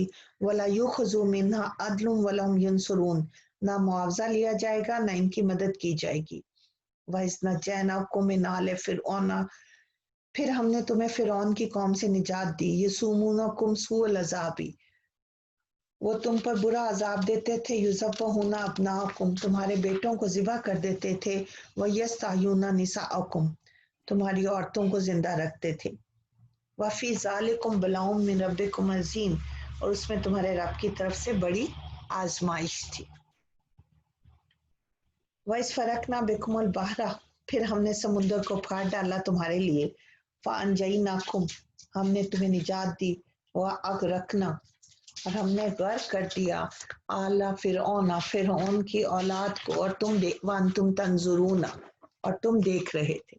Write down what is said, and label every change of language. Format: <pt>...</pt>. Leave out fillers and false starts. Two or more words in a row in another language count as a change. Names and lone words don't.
<ar>ولا يؤخذ منها عدل ولا هم ينصرون,</ar> <hi>ना मुआवजा लिया जाएगा, ना इनकी मदद की जाएगी।</hi> <ar>وإذ نجيناكم من آل فرعون,</ar> <hi>फिर हमने तुम्हें फ़िरऔन की कौम से निजात दी।</hi> <ar>يسومونكم سوء العذاب,</ar> <hi>वो तुम पर बुरा अजाब देते थे।</hi> <ar>يذبحون أبناءكم,</ar> <hi>तुम्हारे बेटों को ज़िबा कर देते थे।</hi> <ar>ويستحيون نساءكم,</ar> <hi>तुम्हारी औरतों को जिंदा रखते थे।</hi> <ar>وفي ذلكم بلاء من ربكم عظيم,</ar> <hi>और उसमें तुम्हारे रब की तरफ से बड़ी आजमाइश थी।</hi> <ar>وإذ فرقنا بكم البحر,</ar> <hi>फिर हमने समुद्र को फाड़ डाला तुम्हारे लिए। फ़अनजयनाकुम, हमने तुम्हें निजात दी।</hi> <ar>وأغرقنا,</ar> <hi>और हमने गर्क कर दिया</hi> <ar>آل فرعون,</ar> <hi>फ़िरऔन की औलाद को, और तुम तंजुरूना, और तुम देख रहे थे।</hi>